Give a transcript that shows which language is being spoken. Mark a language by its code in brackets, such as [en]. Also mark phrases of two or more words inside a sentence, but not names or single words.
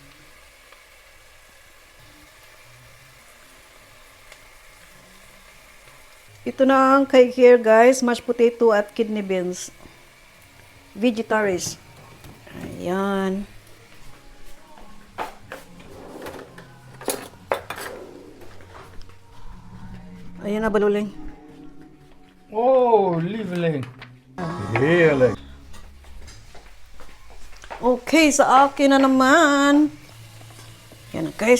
[tl] Ito na ang kay Gear guys, [en] mashed potato [tl] at [en] kidney beans. [tl] Vegetaris. Ayan. Ayan na baluling. [nl] Oh, lieveling. Heerlijk. [tl] Okay, sa akin na naman. Yan na guys.